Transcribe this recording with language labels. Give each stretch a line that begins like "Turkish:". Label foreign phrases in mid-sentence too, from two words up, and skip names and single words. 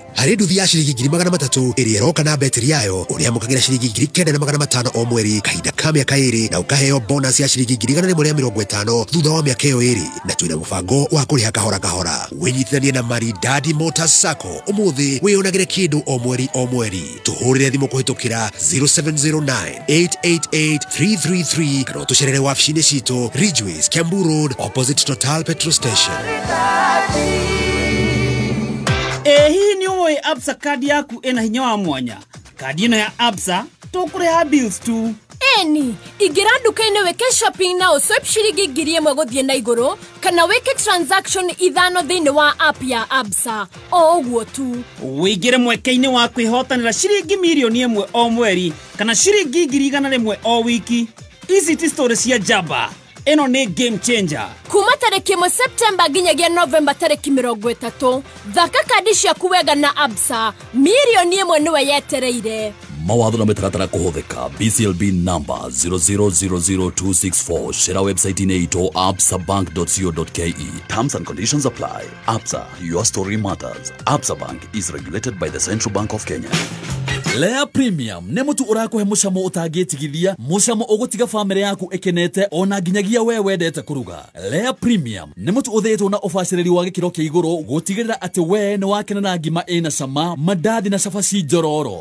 Kikuyu: Harĩ nduthi ya ciringi 300,000 ĩrĩa ĩroka na betiri yayo ũrĩamũkagĩra ciringi 9,500 o mweri kahinda ka mĩaka 2 na ũkaheo bonus ya ciringi 150 thutha wa mĩaka ĩyo 2, na twĩna mũbango wa kũrĩha kahora kahora. Wĩnyitithanie na Maridadi Motors Sacco umuthi wĩyonagĩre kĩndũ o mweri. Tũhũrĩre thimũ kũhĩtũkĩra 0709888333 kana ũtũcerere wabici-inĩ citũ Ridgeways, Kiambu Road, opposite Total Petrol Station.
Swahili: Hii ni
Kikuyu: uwe Absa kadi yaku ena hinya wa mwanya. Kadi ino ya Absa tũkũrĩha bills tu. Eni, ingira nduka-inĩ weke shopping na ũswipe ciringi 1,000 gũthiĩ na igũrũ kana weke transaction 5 thĩinĩ wa app ya Absa. O ũguo tu. Wĩingĩre mweke-inĩ wa kwĩhotanĩra ciringi 1,000,000 o mweri kana ciringi 100,000 o wiki. Ici ti story cia jamba. Eno nĩ
English: game changer.
Kikuyu: Kuma tarĩki 1 September nginyagia November tarĩki 30. Thaka kadi ciaku wega na Absa. 1,000,000 nĩwe yetereire. Mawatho na mĩtaratara kũhũthĩka. BCLB number 0000264. Share website-inĩ itũ absabank.co.ke.
English: Terms and conditions apply. Absa, your story matters. Absa Bank is regulated by the Central Bank of Kenya.
Kikuyu: Lea Premium nĩ mũtu ũrakũhe mũcamo ũtangĩtigithia, mũcamo ũgũtiga family yaku ĩkenete ona nginyagia we wendete kũruga. Lea Premium nĩ mũtu ũthĩĩtwo na ũbacĩrĩri wa gĩkĩro kĩa igũrũ gũtigĩrĩra atĩ we nĩ wakena na ngima ĩna cama, mandathi na cabaci njororo.